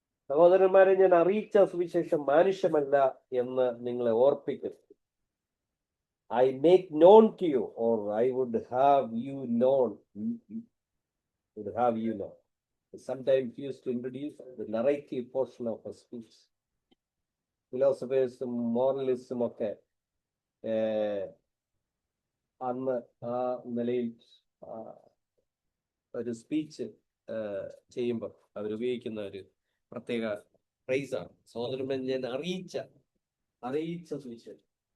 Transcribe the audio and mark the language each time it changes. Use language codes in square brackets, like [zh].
[ml] സഹോദരന്മാരെ, ഞാൻ അറിയിച്ച സുവിശേഷം മാനുഷ്യമല്ല എന്ന് നിങ്ങളെ ഓർപ്പിക്കുന്നു. [en] I make known to you, or I would have you known. Would have you know. Sometimes used to introduce the narrative portion of a speech. [ml] ഫിലോസഫേഴ്സും മോറലിസ്റ്റും ഒക്കെ അന്ന് ആ നിലയിൽ ഒരു സ്പീച്ച് ചെയ്യുമ്പോൾ അവരുപയോഗിക്കുന്ന ഒരു പ്രത്യേക ഫ്രേസാണ്. സഹോദരൻ, ഞാൻ അറിയിച്ച സുവിശേഷം.